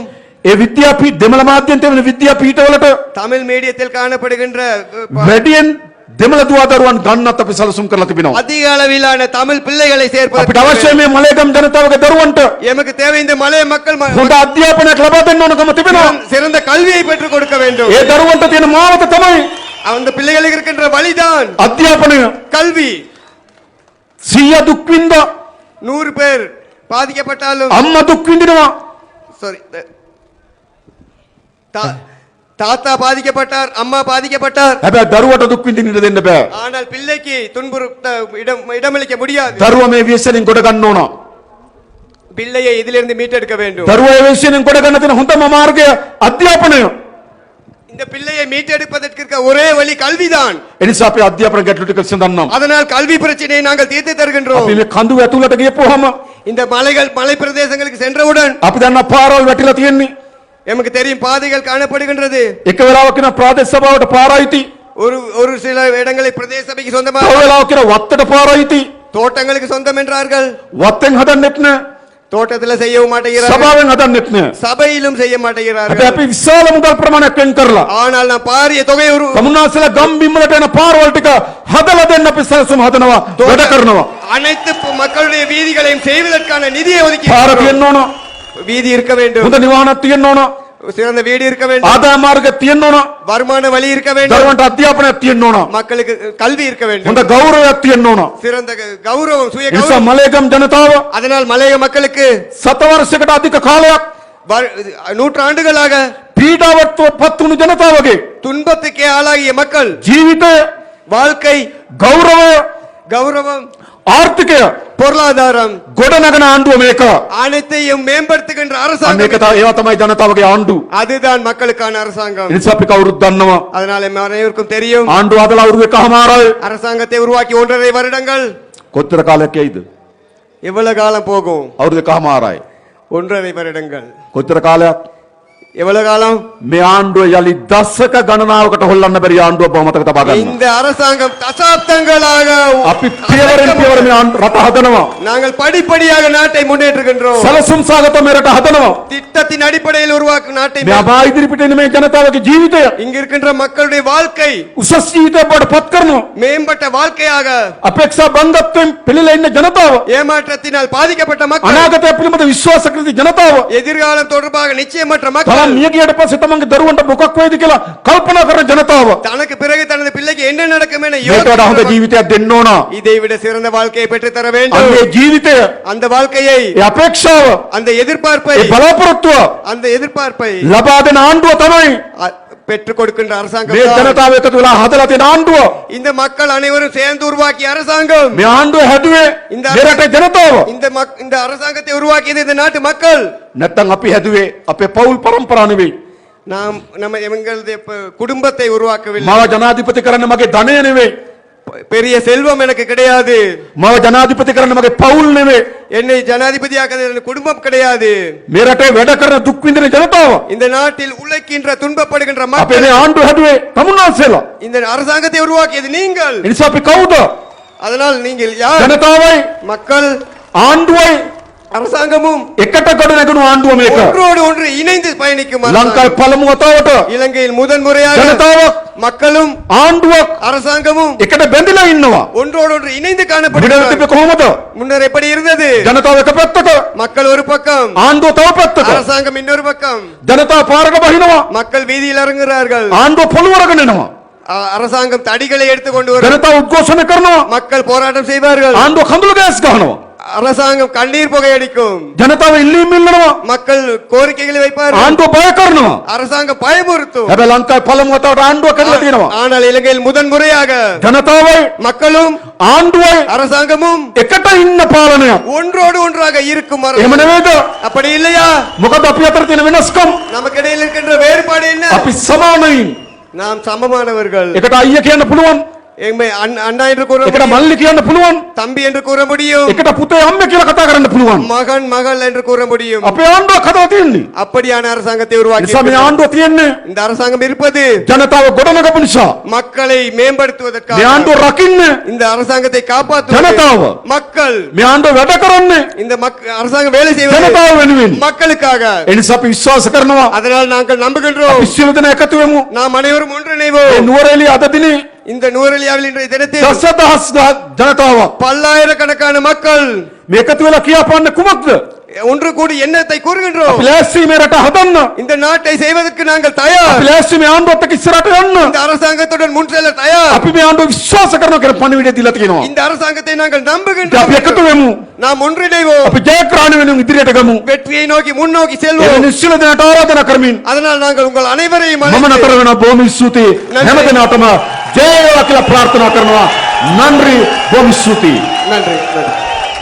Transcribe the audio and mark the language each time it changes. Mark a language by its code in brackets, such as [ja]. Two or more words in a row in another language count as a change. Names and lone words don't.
[si] ඒ විද්‍යා දෙමළ මාධ්‍යෙන් තියෙන විද්‍යා පීඨවලට [ta] தமிழ் மீடியத்தில் காணப்படுகின்ற [si] වැඩියෙන් දෙමළ දුවදරුවන් ගන්නත් අපි සැලසුම් කරලා තිබෙනවා. [ta] அதிக அளவிலான தமிழ் பிள்ளைகளை [si] අපිට [ta] சேர்ப்பதற்கு [si] අවශ්‍ය මේ මලේගම් ජනතාවගේ දරුවන්ට [ta] எமக்கு தேவை இந்த மலைய மக்கள் [si] හොඳ අධ්‍යාපනයක් ලබා දෙන්න ඕනකම තිබෙනවා. [ta] சிறந்த கல்வியை பெற்றுக் கொடுக்க வேண்டும். [si] ඒ දරුවන්ට තියෙන මාවත තමයි [ta] அந்த பிள்ளைகளுக்கு இருக்கின்ற வழிதான் [si] අධ්‍යාපනය. [ta] கல்வி. [si] 100 දුක් විඳා [ta] 100 பேர் பாதிக்கப்பட்டாலும் [si] අම්මා දුක් විඳිනවා. [ta] சாரி தாத்தா பாதிக்கப்பட்டார், அம்மா பாதிக்கப்பட்டார். [si] හැබැයි දරුවට දුක් විඳින්න දෙන්න බෑ. [ta] ஆனால் பிள்ளைக்கு துன்புறுத்த இடமளிக்க முடியாது. [si] දරුවා මේ විශ්සෙන් ගොඩ ගන්න ඕන. [ta] பிள்ளையை இதிலிருந்து மீட்டெடுக்க வேண்டும். [si] දරුවා මේ විශ්සෙන් ගොඩ ගන්න තියෙන හොඳම මාර්ගය අධ්‍යාපනය. [ta] இந்த பிள்ளையை மீட்டெடுப்பதற்கு இருக்க ஒரே வழி கல்விதான். [si] එනිසා අපි අධ්‍යාපන ගැටලු ටික විසඳන්නම්. [ta] அதனால் கல்வி பிரச்சனையை நாங்கள் தீர்த்து தருகின்றோம். [si] අපි මේ කඳු ඇතුළට ගියපුවාම [ta] இந்த மலை பிரதேசங்களுக்கு சென்றவுடன் [si] අපි දන්න පාරවල් වැටිලා තියෙන්නේ. [ta] எமக்கு தெரியும் பாதைகள் காணப்படுகின்றது. [si] එක වෙලාවක කියන ප්‍රාදේශ සභාවට පාරයිති. [ta] ஒரு சில இடங்களை பிரதேச சபைக்கு சொந்தமாக, [si] තව වෙලාවක කියන වත්තට පාරයිති. [ta] தோட்டங்களுக்கு சொந்தம் என்றார்கள். [si] වත්තෙන් හදන්නෙත් නෑ. [ta] தோட்டத்துல செய்யவும் மாட்டேங்கிறார்கள், [si] සභාවෙන් හදන්නෙත් නෑ. [ta] சபையிலும் செய்ய [si] හැබැයි [ta] மாட்டேங்கிறார்கள். [si] අපි විශාල මුදල් ප්‍රමාණයක් වෙන් කරලා [ta] ஆனால் நான் பாரிய தொகை [si] තමුන්නාසලා ගම් බිම්වලට එන පාරවල් ටික හදලා දෙන්න අපි සැලසුම් හදනවා, වැඩ කරනවා. [ta] அனைத்து மக்களுடைய வீதிகளையும் செய்வதற்கான நிதியை ஒதுக்கி [si] පාර තියෙන්න ඕන. [ta] வீதி இருக்க வேண்டும், [si] හොඳ නිවාහනක් තියෙන්න ඕන. [ta] சிறந்த வீடு இருக்க வேண்டும், [si] ආදාය මාර්ගයක් තියෙන්න ඕන. [ta] வருமான வழி இருக்க வேண்டும், [si] දරුවන්ට අධ්‍යාපනයක් තියෙන්න ඕන. [ta] மக்களுக்கு கல்வி இருக்க வேண்டும், [si] හොඳ ගෞරවයක් තියෙන්න ඕන. [ta] சிறந்த கௌரவம், சுய [si] නිසා [ta] கௌரவம். [si] මලේගම් ජනතාව [ta] அதனால் மலைய மக்களுக்கு [si] සතවර්ෂයකට අධික කාලයක් [ta] நூற்றாண்டுகளாக [si] පීඩාවට පත් වුණු ජනතාවගේ [ta] துன்பத்துக்கே ஆளாகிய மக்கள் [si] ජීවිතය, [ta] வாழ்க்கை, [si] ගෞරවය, [ta] கௌரவம், [si] ආර්ථිකය [ta] பொருளாதாரம் [si] ගොඩනගන ආණ්ඩුව මේක. [ta] அனைத்தையும் மேம்படுத்துகின்ற [si] අන්න [ta] அரசாங்கம். [si] ඒක තමයි ඒවා තමයි ජනතාවගේ ආණ්ඩු. [ta] அதுதான் மக்களுக்கான அரசாங்கம். [si] නිසා අපි කවුරුත් දන්නවා [ta] அதனால நம்ம அனைவருக்கும் தெரியும், [si] ආණ්ඩුව හදලා අවුරුදු එකමාරයි. [ta] அரசாங்கத்தை உருவாக்கி 1.5 வருடங்கள். [si] කොච්චර කාලයක් යයිද? [ta] எவ்வளவு காலம் போகும்? [si] අවුරුදු එකමාරයි. [ta] 1.5 வருடங்கள். [si] කොච්චර කාලයක්? [ta] எவ்வளவு காலம்? [si] මේ ආණ්ඩුව යලි දශක ගණනාවකට හොල්ලන්න බැරි ආණ්ඩුවක් බව මතක තබා ගන්න. [ta] இந்த அரசாங்கம் தசாப்தங்களாக [si] අපි පියවරෙන් පියවර මේ රට හදනවා. [ta] நாங்கள் படிப்படியாக நாட்டை முன்னேற்றுகின்றோம். [si] සැලසුම් සාගත මේ රට හදනවා. [ta] திட்டத்தின் අடிப்படையில் உருவாக்கும் நாட்டை [si] මේ අබා ඉදිරිපිට එන මේ ජනතාවගේ ජීවිතය [ta] இங்க இருக்கின்ற மக்களுடைய வாழ்க்கை [si] උසස් ජීවිතයක් බවට පත් කරනවා. [ta] மேம்பட்ட வாழ்க்கையாக, [si] අපේක්ෂා බංගත්වයෙන් පෙළලා ඉන්න ජනතාව, [ta] ஏமாற்றத்தினால் பாதிக்கப்பட்ட மக்கள், [si] අනාගතය පිළිබඳ විශ්වාස කරන ජනතාව [ta] எதிர்காலம் தொடர்பாக நிச்சயமற்ற [si] තරම් [ta] மக்கள், [si] මිය ගියට පස්සේ තමන්ගේ දරුවන්ට මොකක් වෙයිද කියලා කල්පනා කරන ජනතාව [ta] தனக்கு பிறகு தனது பிள்ளைக்கு என்ன நடக்கும் என [si] මේකට වඩා හොඳ [ta] யோசிக்கிற [si] ජීවිතයක් දෙන්න ඕන. [ta] இதை விட சிறந்த வாழ்க்கையை பெற்று தர [si] අන්න [ta] வேண்டும். [si] ඒ ජීවිතය, [ta] அந்த வாழ்க்கையை, [si] ඒ අපේක්ෂාව, [ta] அந்த எதிர்பார்ப்பை, [si] ඒ බලාපොරොත්තුව [ta] அந்த எதிர்பார்ப்பை [si] ලබා දෙන ආණ්ඩුව තමයි [ta] பெற்றுக் கொடுக்கின்ற அரசாங்கம் [si] මේ [ta] தான். [si] ජනතාව එකතු වෙලා හදලා තියෙන ආණ්ඩුව. [ta] இந்த மக்கள் அனைவரும் சேர்ந்து உருவாக்கிய அரசாங்கம். [si] මේ ආණ්ඩුව හැදුවේ [ta] இந்த [si] මේ රටේ ජනතාව. [ta] இந்த அரசாங்கத்தை உருவாக்கியது இந்த நாட்டு மக்கள். [si] නැත්තම් අපි හැදුවේ අපේ පෞල් පරම්පරාව නෙවෙයි. [ta] நாம் எங்களது குடும்பத்தை உருவாக்கவில்லை. [si] මාව ජනාධිපති කරන්න මගේ ධනය නෙවෙයි. [ta] பெரிய செல்வம் எனக்கு கிடையாது. [si] මාව ජනාධිපති කරන්න මගේ පෞල් නෙවෙයි. [ta] என்னை ஜனாதிபதியாக்க குடும்பம் கிடையாது. [si] මේ රටේ වැඩ කරන දුක් විඳින ජනතාව. [ta] இந்த நாட்டில் உழைக்கின்ற துன்பப்படுகின்ற [si] අපේ [ta] மக்கள். [si] මේ ආණ්ඩුව හැදුවේ තමුන්නාන්සේලා. [ta] இந்த அரசாங்கத்தை உருவாக்கியது நீங்கள். [si] ඒ නිසා අපි කවුද? [ta] அதனால் நீங்கள் யார்? [si] ජනතාවයි, [ta] மக்கள், [si] ආණ්ඩුවයි, [ta] அரசாங்கமும் [si] එකට ගොඩ නැගුණු ආණ්ඩුව මේක. [ta] ஒன்றோடு ஒன்று இணைந்து பயணிக்கும் [si] ලංකාවේ [ta] அரசாங்கம். [si] පළමු වතාවට [ta] இலங்கையில் முதன்முறையாக [si] ජනතාවක් [ta] மக்களும் [si] ආණ්ඩුවක් [ta] அரசாங்கமும் [si] එකට බැඳිලා ඉන්නවා. [ta] ஒன்றோடு ஒன்று இணைந்து [si] විඩ [ta] காணப்படுகிறார்கள். [si] තිබ්බේ කොහොමද? [ta] முன்னர் எப்படி இருந்தது? [si] ජනතාව එක පැත්තක, [ta] மக்கள் ஒரு பக்கம், [si] ආණ්ඩුව තව පැත්තක. [ta] அரசாங்கம் இன்னொரு பக்கம். [si] ජනතාව පාරක බහිනවා. [ta] மக்கள் வீதியில் இறங்குகிறார்கள். [si] ආණ්ඩුව පොළු අරගෙන එනවා. [ta] அரசாங்கம் தடிகளை எடுத்து கொண்டு வரும். [si] ජනතාව උද්ඝෝෂණ කරනවා. [ta] மக்கள் போராட்டம் செய்வார்கள். [si] ආණ්ඩුව කඳුළු ගෑස් ගහනවා. [ta] அரசாங்கம் கண்ணீர் புகை அடிக்கும். [si] ජනතාව ඉල්ලීම් ඉල්ලනවා. [ta] மக்கள் கோரிக்கைகளை வைப்பார்கள். [si] ආණ්ඩුව බය කරනවා. [ta] அரசாங்கம் பயமுறுத்தும். [si] හැබැයි ලංකාවේ පළමු වතාවට ආණ්ඩුව කඩලා තියෙනවා. [ta] ஆனால் இலங்கையில் முதன்முறையாக [si] ජනතාවයි [ta] மக்களும் [si] ආණ්ඩුවයි [ta] அரசாங்கமும் [si] එකට ඉන්න පාලනයක්. [ta] ஒன்றோடு ஒன்றாக இருக்கும் [si] එහෙම [ta] அரசாங்கம். [si] නෙවෙයිද? [ta] அப்படி இல்லையா? [si] මොකද අපි අතර තියෙන වෙනස්කම්? [ta] நமக்கு இடையில் இருக்கின்ற வேறுபாடு என்ன? [si] අපි සමානයින්. [ta] நாம் சமமானவர்கள். [si] එකට අයියා කියන්න පුළුවන්. [ta] எம்மை அண்ணா என்று கூற [si] එකට [ta] முடியும். [si] මල්ලි කියන්න පුළුවන්. [ta] தம்பி என்று கூற முடியும். [si] එකට පුතේ අම්මේ කියලා කතා කරන්න පුළුවන්. [ta] மகன் மகள் என்று கூற முடியும். [si] අපේ ආණ්ඩුවක් හදලා තියෙන්නේ. [ta] அப்படியான அரசாங்கத்தை உருவாக்கி [si] නිසා මේ ආණ්ඩුව තියෙන්නේ [ta] இந்த அரசாங்கம் இருப்பது [si] ජනතාව ගොඩනගපු නිසා. [ta] மக்களை மேம்படுத்துவதற்காக. [si] මේ ආණ්ඩුව රකින්න [ta] இந்த அரசாங்கத்தை காப்பாற்றுவது [si] ஜனதாவ. [ta] மக்கள். [si] මේ ආණ්ඩුව වැඩ කරන්නේ [ta] இந்த அரசாங்கம் வேலை செய்வது [si] ජනතාව වෙනුවෙන්. [ta] மக்களுக்காக. [si] ඒ නිසා අපි විශ්වාස කරනවා [ta] அதனால் நாங்கள் நம்புகின்றோம். [si] අපි සියලු දෙනා එකතු වෙමු. [ta] நாம் அனைவரும் [si] මේ [ta] ஒன்றிணைவோம். [si] නුවරඑළිය අද දිනේ [ta] இந்த நூறலியாவில் இன்றைய தினத்தில் [si] දසදහස් ජනතාවක් [ta] பல்லாயிரக்கணக்கான மக்கள் [si] මේ එකතු වෙලා කියාපාන්නේ කුමක්ද? [ta] ஒன்று கூடி எண்ணத்தை கூறுகின்றோம். [si] අපි ලෑස්ති මේ රට හදන්න. [ta] இந்த நாட்டை செய்வதற்கு நாங்கள் [si] අපි [ta] தயார். [si] ලෑස්ති මේ ආණ්ඩුවත් එක්ක ඉස්සරහට යන්න. [ta] இந்த அரசாங்கத்துடன் முன் செல்ல தயார். [si] අපි මේ ආණ්ඩුව විශ්වාස කරනවා කියලා පණිවිඩය දීලා තියෙනවා. [ta] இந்த அரசாங்கத்தை நாங்கள் [si] අපි [ta] நம்புகின்றோம். [si] එකතු වෙමු. [ta] நாம் ஒன்றிணைவோம். [si] අපි ජයග්‍රහණ වෙනුවෙන් ඉදිරියට ගමු. [ta] வெற்றியை நோக்கி முன்னோக்கி [si] ඒ [ta] செல்வோம். [si] නිශ්චල දෙනාට ආරාධනා කරමින් [ta] அதனால் நாங்கள் உங்கள் அனைவரையும் [si] මම [ta] அழைத்து [si] නතර වෙනවා. බොහොම ස්තුතියි. [ta] නන්දි. [si] හැම දිනකටම ජය වේවා කියලා ප්‍රාර්ථනා කරනවා. නන්දි බොහොම ස්තුතියි. [ta] நன்றி.